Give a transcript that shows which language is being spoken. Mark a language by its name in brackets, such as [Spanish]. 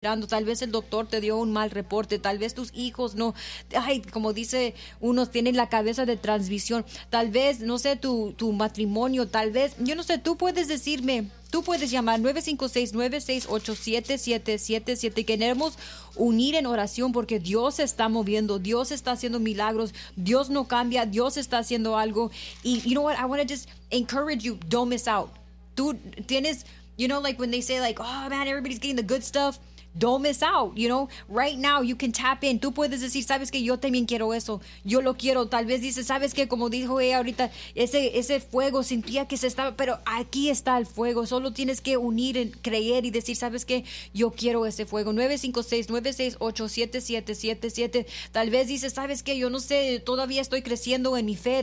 [Spanish] esperando, tal vez el doctor te dio un mal reporte, tal vez tus hijos no, ay, como dice uno, tienen la cabeza de transmisión, tal vez, no sé, tu matrimonio, tal vez, yo no sé, tú puedes decirme, tú puedes llamar 956-968-7777. Queremos unir en oración porque Dios se está moviendo, Dios está haciendo milagros, Dios no cambia, Dios está haciendo algo. [English] Y you know what, I want to just encourage you, don't miss out. [Spanish] Tú tienes, [English] you know, like when they say like, oh man, everybody's getting the good stuff. Don't miss out, you know. Right now, you can tap in. [Spanish] Tú puedes decir, sabes que yo también quiero eso. Yo lo quiero. Tal vez dices, sabes que como dijo ella ahorita, ese fuego sentía que se estaba, pero aquí está el fuego. Solo tienes que unir, creer y decir, sabes que yo quiero ese fuego. 956-968-7777. Tal vez dices, sabes que yo no sé, todavía estoy creciendo en mi fe.